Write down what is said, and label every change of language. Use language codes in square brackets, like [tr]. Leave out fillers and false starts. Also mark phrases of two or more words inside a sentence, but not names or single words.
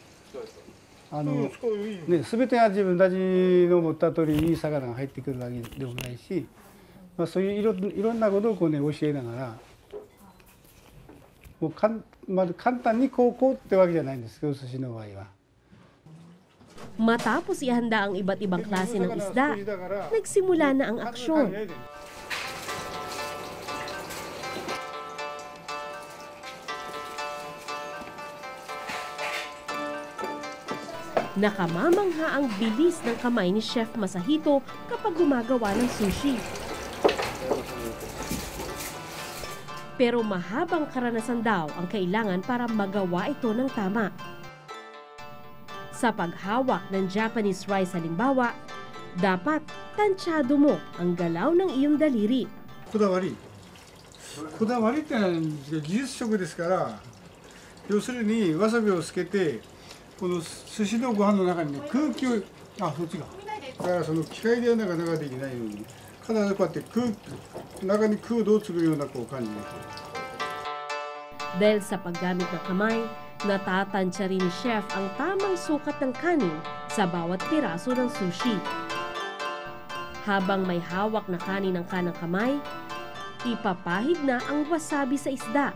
[ja] 全てが自分たちの持った通りいい魚が入ってくるわけでもないし、そういういろんなことをこう、教えながら、もう簡単にこうってわけじゃないんですけど、寿司の場合は。 [tl] Matapos ihanda ang iba't ibang klase ng isda, nagsimula na ang aksyon. Nakamamangha ang bilis ng kamay ni Chef Masahito kapag gumagawa ng sushi. Pero mahabang karanasan daw ang kailangan para magawa ito ng tama. Sa paghawak ng [en] Japanese rice [tl] halimbawa, dapat tansyado mo ang galaw ng iyong daliri. [ja] こだわりってのは技術食ですから、要するにわさびをつけてこの寿司のご飯の中に、空気をそっちがだからその機械ではなかなかできないように、必ずこうやって中に空洞を作るようなこう感じで。 [tl] Dahil sa paggamit ng kamay, natatansya rin ni Chef ang tamang sukat ng kanin sa bawat piraso ng sushi. Habang may hawak na kanin ng kanang kamay, ipapahid na ang wasabi sa isda.